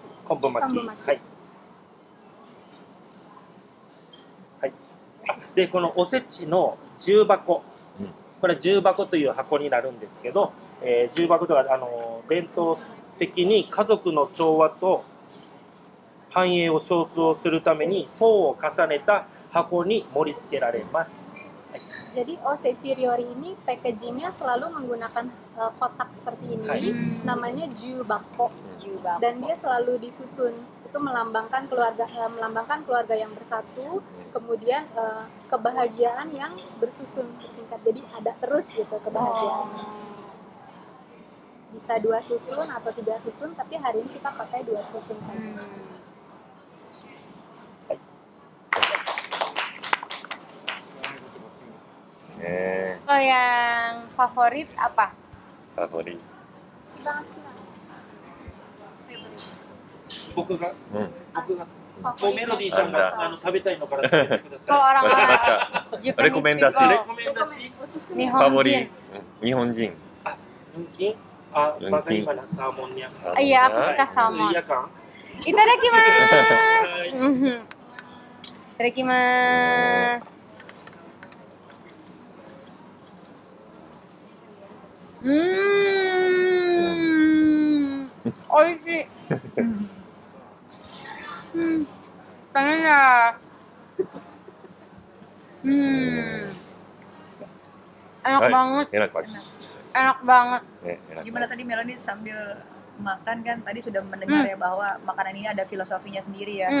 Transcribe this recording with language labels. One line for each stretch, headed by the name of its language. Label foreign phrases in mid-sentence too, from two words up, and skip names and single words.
Japanese: 昆布巻き. で、このおせちの重箱、これは重箱という箱になるんですけど、重箱とは伝統的に家族の調和と繁栄を象徴するために層を重ねた箱に盛り付けられます。
Indonesian: Jadi
Japanese: おせち料理
Indonesian: ini packagingnya selalu menggunakan kotak seperti ini, namanya jubako, dan dia selalu disusun. Itu melambangkan keluarga yang bersatu, kemudian kebahagiaan yang bersusun bertingkat. Jadi ada terus gitu kebahagiaan. Bisa 2 susun atau 3 susun, tapi hari ini kita pakai 2 susun saja. Kalau yang favorit apa? Favorit.
Japanese: 僕がメロディーさんが食べたいのから食べてください。
Indonesian: Kalau orang-orang Japanese Rekomendasi.
English: people,
Indonesian: Favorit. Nihonjin. Mungkin bagaimana salmonnya? Iya, aku suka salmon. Iya kan?
Japanese: いただきます。いただきます. 美味しい.
Indonesian: Pengen ya. Enak banget. Enak banget. Enak banget. Enak Gimana tadi Melody sambil makan kan tadi sudah mendengar ya bahwa makanan ini ada filosofinya sendiri ya.